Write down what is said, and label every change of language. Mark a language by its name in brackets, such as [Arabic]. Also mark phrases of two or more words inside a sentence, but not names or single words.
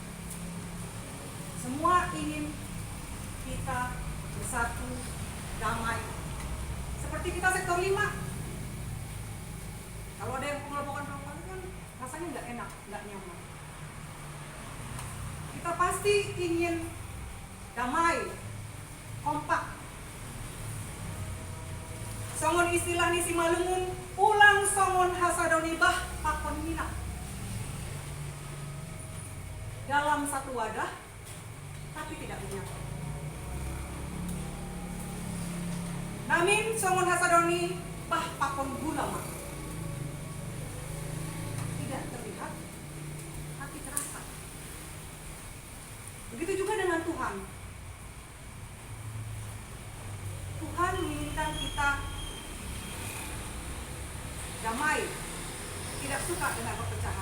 [Indonesian] Semua ingin kita bersatu, damai. Seperti kita sektor 5. Kalau ada yang pengelompokan-pengelompokan kan rasanya nggak enak, nggak nyaman. Kita pasti ingin damai, kompak. [Batak Simalungun] Songon istilah ni si malumun, ulang songon hasadoni bah pakon minat. [Indonesian] Dalam satu wadah, tapi tidak menyatu. [Batak Simalungun] Namin songon hasadoni bah pakon gulama. [Indonesian] Tidak terlihat, tapi terasa. Begitu juga dengan Tuhan. Tuhan menginginkan kita damai, tidak suka dengan perpecahan.